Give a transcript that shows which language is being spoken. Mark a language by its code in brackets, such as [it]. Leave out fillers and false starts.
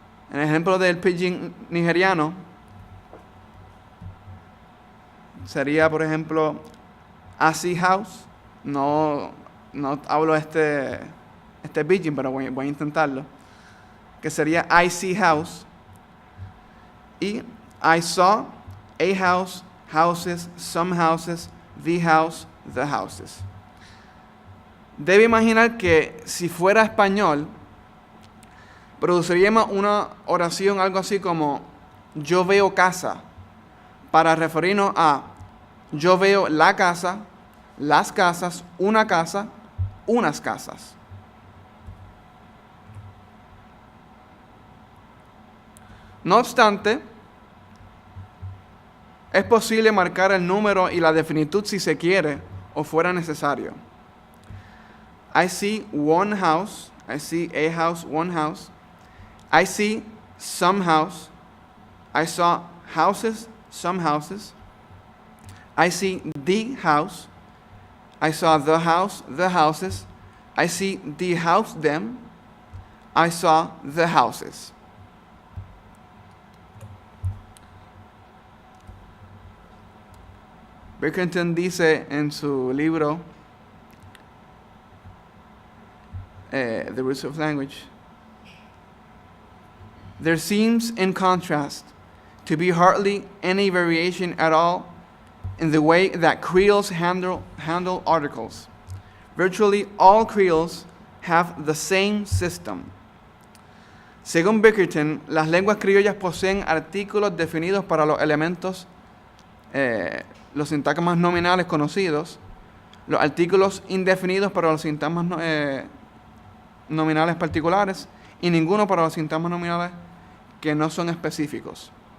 [es] En el ejemplo del pidgin nigeriano, sería, por ejemplo, Asi House. No hablo este pidgin, pero voy a intentarlo. Que sería [en] I see house. Y I saw a house, houses, some houses, the house, the houses. [es] Debe imaginar que si fuera español, produciríamos una oración algo así como yo veo casa, para referirnos a yo veo la casa, las casas, una casa, unas casas. No obstante, es posible marcar el número y la definitud si se quiere o fuera necesario. [en] I see one house, I see a house, one house. I see some house. I saw houses, some houses. I see the house. I saw the house, the houses. I see the house, them. I saw the houses. [es] Bickerton dice en su libro, [en] The Roots of Language, there seems, in contrast, to be hardly any variation at all in the way that Creoles handle articles. Virtually all Creoles have the same system. [es] Según Bickerton, las lenguas criollas poseen artículos definidos para los elementos, los sintagmas nominales conocidos, los artículos indefinidos para los sintagmas nominales particulares y ninguno para los sintagmas nominales que no son específicos.